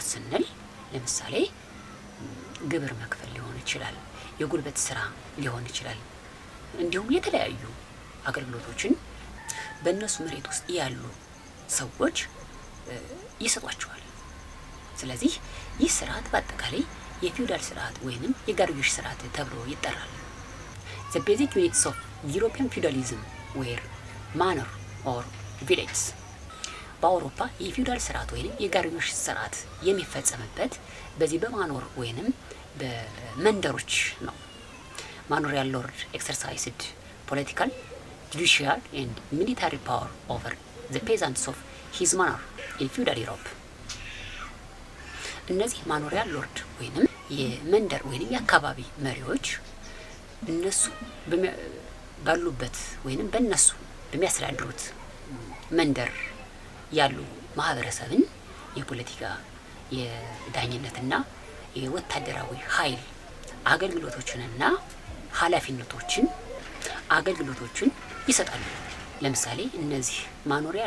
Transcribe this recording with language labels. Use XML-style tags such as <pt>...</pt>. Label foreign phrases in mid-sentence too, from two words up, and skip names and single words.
<am>ስንል ለምሳሌ ግብር መክፈል ሊሆን ይችላል፣ የጉልበት ስራ ሊሆን ይችላል። እንዲሁም የተለያዩ አገልግሎቶችን በእነሱ መሬት ውስጥ ያሉ ሰዎች ይሰጧቸዋል። ስለዚህ ይህ ስርዓት በአጠቃላይ የፊውዳል ስርዓት ወይንም የጋሪዮሽ ስርዓት ተብሎ ይጠራል።</am> <en>The basic units of European feudalism were manor or villages.</en> <am>በአውሮፓ የፊውዳል ስርዓት ወይንም የጋሪዮሽ ስርዓት የሚፈጸምበት በዚህ በማኖር ወይንም በመንደሮች ነው።</am> <en>manorial lord exercised political, judicial and military power over the peasants of his manor in feudal Europe።</en> <am>እነዚህ</am> <en>manorial lord</en> <am>ወይንም የመንደር ወይንም የአካባቢ መሪዎች እነሱ ባሉበት ወይንም በእነሱ በሚያስተዳድሩት መንደር ያሉ ማህበረሰብን የፖለቲካ የዳኝነትና የወታደራዊ ኃይል አገልግሎቶችንና ኃላፊነቶችን አገልግሎቶችን ይሰጣሉ። ለምሳሌ እነዚህ ማኖሪያል</am>